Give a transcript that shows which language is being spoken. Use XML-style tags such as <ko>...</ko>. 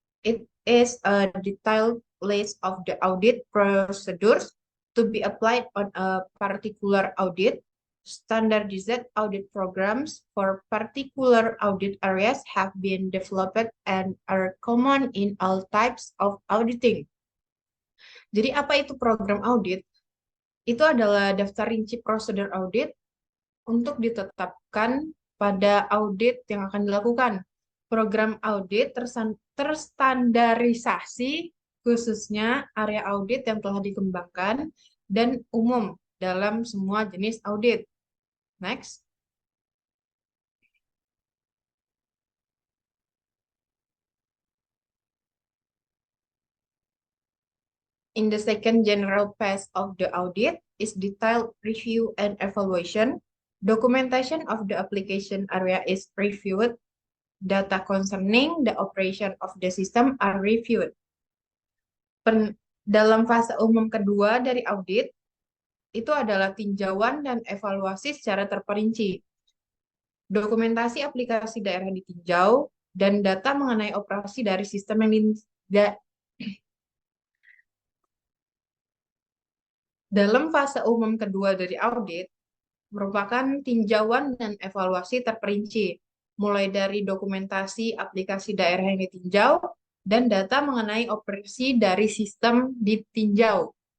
<en>It is a detailed list of the audit procedures to be applied on a particular audit. Standardized audit programs for particular audit areas have been developed and are common in all types of auditing.</en> <id>Jadi apa itu program audit? Itu adalah daftar rinci prosedur audit untuk ditetapkan pada audit yang akan dilakukan. Program audit terstandarisasi khususnya area audit yang telah dikembangkan dan umum dalam semua jenis audit.</id> <en>Next. In the second general phase of the audit is detailed review and evaluation. Documentation of the application area is reviewed. Data concerning the operation of the system are reviewed.</en> <id>Dalam fase umum kedua dari audit, itu adalah tinjauan dan evaluasi secara terperinci. Dokumentasi aplikasi daerah ditinjau, dan data mengenai operasi dari sistem yang dalam fase umum kedua dari audit, merupakan tinjauan dan evaluasi terperinci, mulai dari dokumentasi aplikasi daerah yang ditinjau, dan data mengenai operasi dari sistem ditinjau.</id>